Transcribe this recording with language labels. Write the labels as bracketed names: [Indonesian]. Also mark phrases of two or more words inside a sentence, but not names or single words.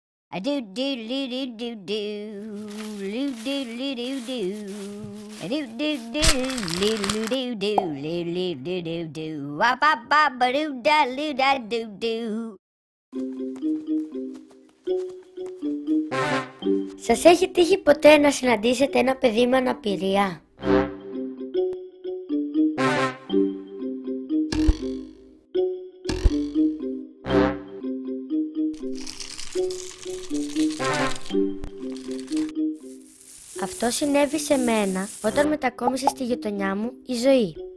[Greek] A do do do do do do do do do do do. A do do do do do do do do do do do. Wa ba ba ba do da do do. Σας έχει τύχει ποτέ να συναντήσετε ένα παιδί με αναπηρία? Αυτό συνέβη σε μένα όταν μετακόμισε στη γειτονιά μου η Ζωή.